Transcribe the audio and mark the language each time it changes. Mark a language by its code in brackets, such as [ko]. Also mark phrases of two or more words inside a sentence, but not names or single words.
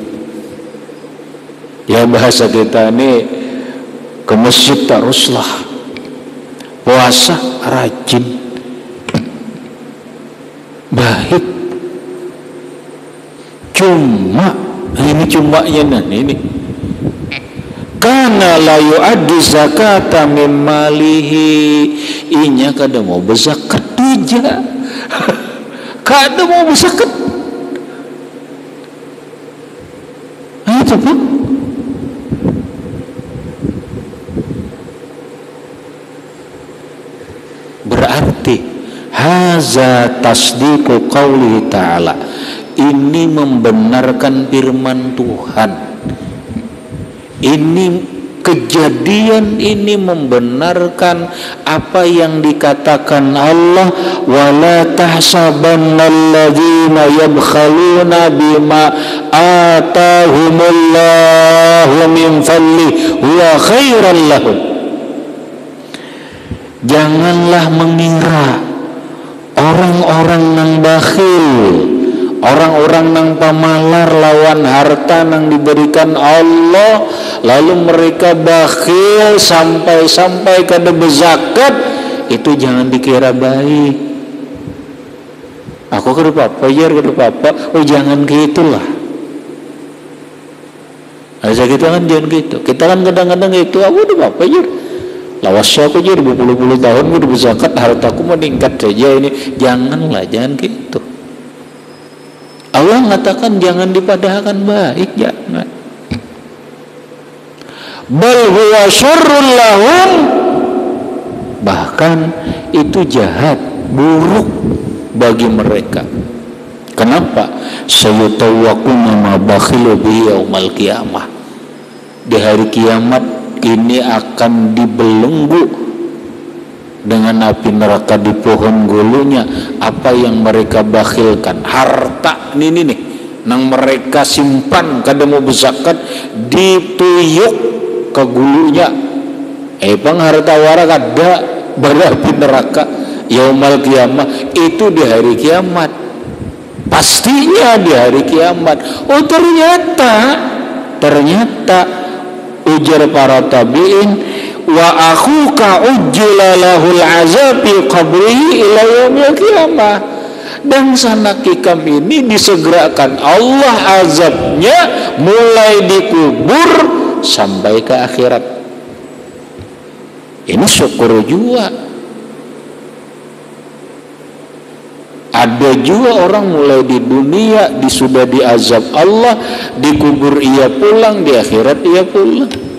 [bjn] Ya, bahasa kita ini ke masjid teruslah, puasa rajin, baik, cuma nya ini [ar] كان لا يؤدي زكاة من ماله, [bjn] inya kada mau berzakat aja. Kada mau berzakat. Itu Pak. Berarti [ar] هذا تصديق قول تعالى, [bjn] ini membenarkan firman Tuhan. Ini kejadian ini membenarkan apa yang dikatakan Allah, [ar] ولا تحسبن الذين يبخلون بما آتاهم الله من فضل هو خيرا لهم. [bjn] Janganlah mengira orang-orang nang bakhil, orang-orang nang pamalar lawan harta nang diberikan Allah, lalu mereka bakhil sampai kada berzakat, itu jangan dikira baik. Aku kada apa-apa, oh jangan gitulah. Aja kita kan jangan gitu. Kita kan kadang-kadang gitu, aku udah apa ya? Lawasnya aku jadi berpuluh-puluh tahun udah berzakat, hartaku meningkat saja ini. Janganlah, jangan gitu. Allah mengatakan jangan dipadahkan baik, jangan. [ar] بل هو شر لهم, [bjn] bahkan itu jahat, buruk bagi mereka. Kenapa? [ar] سيطوقون ما بخلوا به يوم القيامة. [bjn] Di hari kiamat ini akan dibelenggu dengan api neraka di pohon gulunya apa yang mereka bakhilkan. Harta ini nih nang mereka simpan kada mau berzakat, dituyuk ke gulunya. Bang harta wara kada berapi neraka [ar] يوم القيامة, [bjn] itu di hari kiamat. Pastinya di hari kiamat. Oh ternyata ujar para tabi'in, [ar] وأخوك عجل له العذاب في قبره إلى يوم القيامة, [bjn] dan sanak ikam ini disegerakan Allah azabnya mulai dikubur sampai ke akhirat. Ini syukur juga. Ada juga orang mulai di dunia sudah diazab Allah, dikubur ia pulang, di akhirat ia pulang.